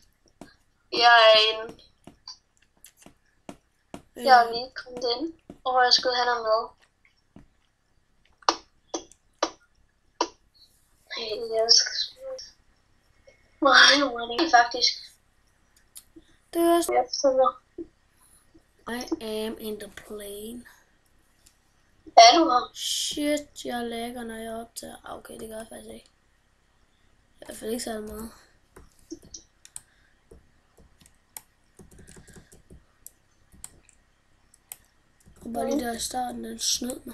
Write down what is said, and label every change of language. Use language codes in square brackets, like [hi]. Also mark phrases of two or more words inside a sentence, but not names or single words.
[da] Jeg er lige kommet ind, og jeg skulle have noget med. Jeg elsker spil. Nej, hvor er det faktisk. Det er også... Jeg følger. [en] I am in the plane. [da] Er du her? Shit, jeg lægger, når jeg optager. Okay, det gør jeg faktisk ikke. I hvert fald ikke særlig meget. Og bare lige der i starten, den snød mig.